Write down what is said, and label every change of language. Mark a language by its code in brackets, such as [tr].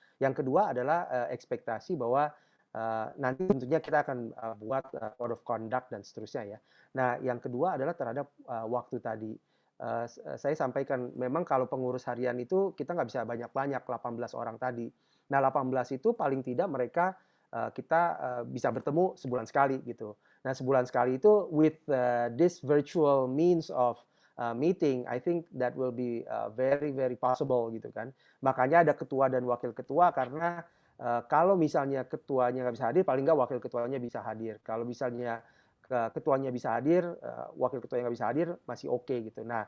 [id] Yang kedua adalah ekspektasi bahwa nanti tentunya kita akan buat [en] code of conduct [id] dan seterusnya ya. Nah, yang kedua adalah terhadap waktu tadi. Saya sampaikan memang kalau pengurus harian itu kita nggak bisa banyak-banyak 18 orang tadi. Nah, 18 itu paling tidak mereka kita bisa bertemu sebulan sekali gitu. Nah, sebulan sekali itu [en] with this virtual means of meeting, I think that will be very very possible [id] gitu kan. Makanya ada ketua dan wakil ketua karena kalau misalnya ketuanya nggak bisa hadir, paling nggak wakil ketuanya bisa hadir. Kalau misalnya ketuanya bisa hadir, wakil ketuanya nggak bisa hadir, masih oke gitu.